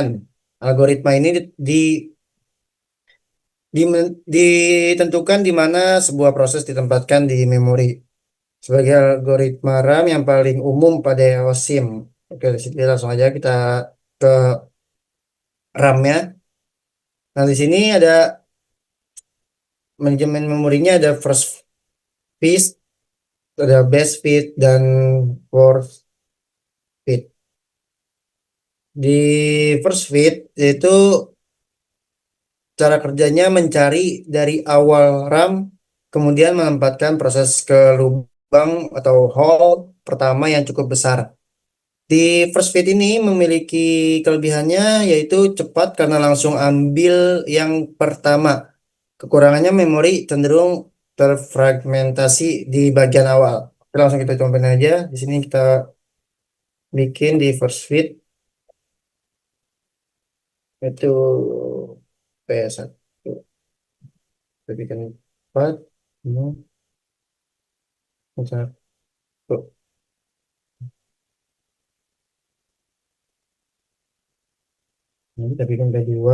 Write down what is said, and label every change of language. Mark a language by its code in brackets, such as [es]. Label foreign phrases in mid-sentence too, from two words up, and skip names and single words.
[id] Algoritma ini ditentukan di mana sebuah proses ditempatkan di memori sebagai algoritma RAM yang paling umum pada OSIM. Oke, di sini langsung aja kita ke RAM-nya. Nah, di sini ada manajemen memorinya, ada [en] first fit, [id] ada [en] best fit, [id] dan [en] fourth fit. [id] Di [en] first fit [id] yaitu cara kerjanya mencari dari awal RAM, kemudian menempatkan proses ke lubang atau hole pertama yang cukup besar. Di [en] first fit [id] ini memiliki kelebihannya yaitu cepat karena langsung ambil yang pertama. Kekurangannya memori cenderung terfragmentasi di bagian awal. Oke, langsung kita cobain aja. Di sini kita bikin di [en] first fit [id] itu P1. Kita bikin 4. Ini satu. Ini kita bikin P2.